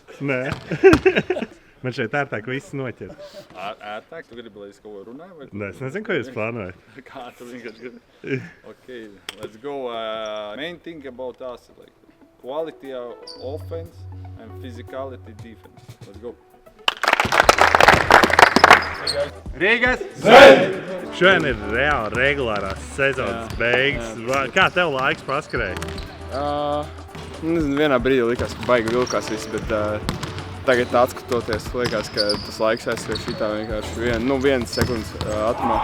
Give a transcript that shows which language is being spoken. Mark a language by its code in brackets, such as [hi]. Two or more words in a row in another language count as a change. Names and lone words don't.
[lv] Nē. Man šeit ērtāk viss noķer. Ērtāk? Tu gribi, lai es kaut ko runāju? Vai... Nē, es nezinu, ko jūs plānojat. Kā tu vienkārši gribi? [en] Okay, let's go. Main thing about us, like quality of offense and physicality defense. Let's go. [lv] Rīgas! Šodien ir reāli regulārās sezonas beigas. Kā tev laiks paskrēja? Nezinu, vienā brīdī likās, ka baigi vilkās viss, bet tagad atskatoties, likās, ka tas laiks aizskrēja šitā vienkārši vienas sekundes ātrumā.